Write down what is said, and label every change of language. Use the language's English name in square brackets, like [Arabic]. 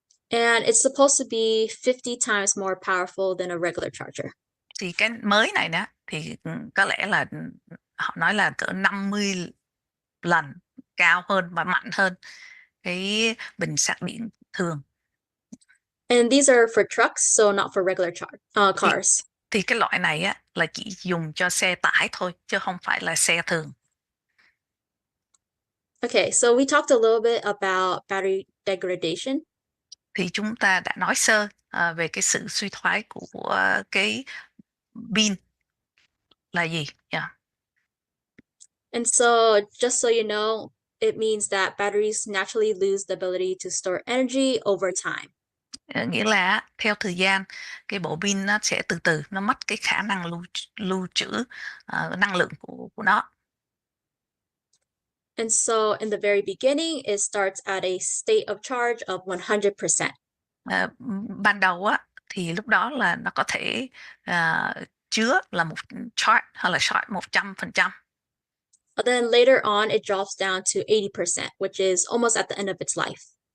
[English] And it's supposed to be 50 times more powerful than a regular charger. [Vietnamese] Thì cái mới này thì có lẽ là họ nói là cỡ 50 lần cao hơn và mạnh hơn cái bình sạc điện thường. [English] And these are for trucks, so not for regular cars. [Vietnamese] Thì cái loại này là chỉ dùng cho xe tải thôi, chứ không phải là xe thường. [English] Okay, so we talked a little bit about battery degradation. [Vietnamese] Thì chúng ta đã nói sơ về cái sự suy thoái của cái pin là gì. [English] Yeah. And so, just so you know, it means that batteries naturally lose the ability to store energy over time. [Vietnamese] Nghĩa là theo thời gian cái bộ pin nó sẽ từ từ nó mất cái khả năng lưu trữ năng lượng của nó. [English] And so, in the very beginning, it starts at a state of charge of 100%. [Vietnamese] Ban đầu á thì lúc đó là nó có thể chứa là một charge hay là charge 100%. [English] But then later on, it drops down to 80%, which is almost at the end of its life.